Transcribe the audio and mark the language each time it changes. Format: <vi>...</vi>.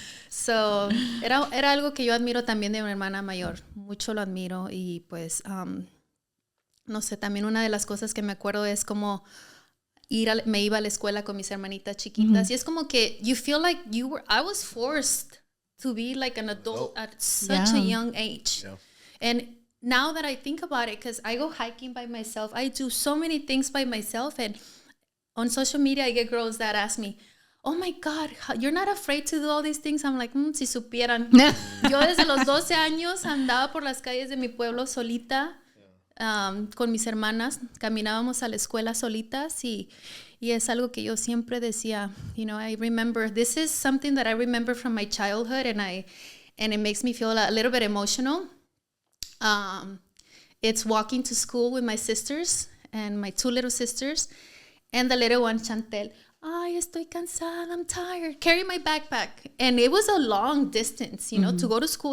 <es>So, era algo que yo admiro también de una hermana mayor. Mucho lo admiro. Y pues, no sé, también una de las cosas que me acuerdo es como me iba a la escuela con mis hermanitas chiquitas. Y es como que</es> <en>you feel like I was forced to be like an adult at such a young age. Yeah. And now that I think about it, because I go hiking by myself, I do so many things by myself. And on social media, I get girls that ask me, oh my God, you're not afraid to do all these things? I'm like,</en> <es>si supieran. Yo desde los 12 años andaba por las calles de mi pueblo solita, con mis hermanas. Caminábamos a la escuela solitas y es algo que yo siempre decía.</es> <en>You know, I remember, this is something that I remember from my childhood, and it makes me feel a little bit emotional. It's walking to school with my sisters and my 2 little sisters. And the little one, Chantel,</en> <es>Ay, estoy cansada,</es> <en>I'm tired. Carry my backpack. And it was a long distance, you know, to go to school.</en>